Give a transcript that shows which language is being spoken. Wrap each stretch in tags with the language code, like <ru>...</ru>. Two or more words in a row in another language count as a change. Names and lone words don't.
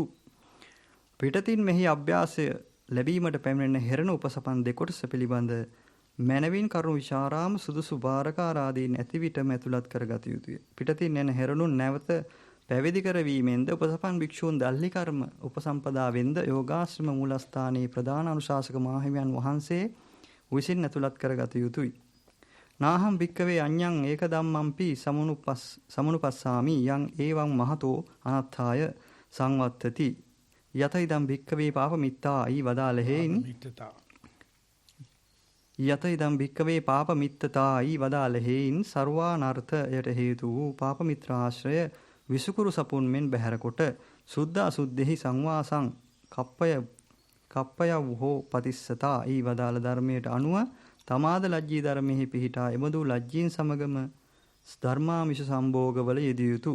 <si>පිටතින් මෙහි අභ්‍යාසය ලැබීමට පැමිණෙන හෙරණ උපසපන් දෙකොටස පිළිබඳ මනවින් කරුණු විචාරාම සුදුසු බාරකාරාදීන් ඇති විටම ඇතුළත් කරගත යුතුය. පිටතින් එන හෙරණුන් නැවත පැවිදි කරවීමෙන්ද උපසපන් භික්ෂූන් දල්හි කර්ම උපසම්පදාවෙන්ද යෝගාශ්‍රම මූලස්ථානයේ ප්‍රධාන අනුශාසක මාහිමියන් වහන්සේ විසින් ඇතුළත් කරගත යුතුය.</si> <pi>නාහම් භික්කවේ අඤ්ඤං ඒක ධම්මම්පි සමුනුපස්සාමි යං ඒවං මහතෝ අනත්ථාය සංවත්තති යත ඉදම් භික්කවේ පාපමිත්තා</pi> <si>ඊ වදාළ හේයින්</si> <pi>යත ඉදම් භික්කවේ පාපමිත්තතා</pi> <si>ඊ වදාළ හේයින් සර්වානර්ථයට හේතු වූ පාපමිත්‍රාශ්‍රය විසුකුරු සපුන් මෙන් බැහැරකොට</si> <pi>සුද්ධ අසුද්ධෙහි සංවාසං කප්පය</pi> <si>වූ පතිස්සතා ඊ වදාළ ධර්මයට අනුව තමාද ලජ්ජී ධර්මෙහි පිහිටා එබඳු ලජ්ජීන් සමගම ධර්මාමිෂ සම්භෝගවල යෙදිය යුතුය.</si>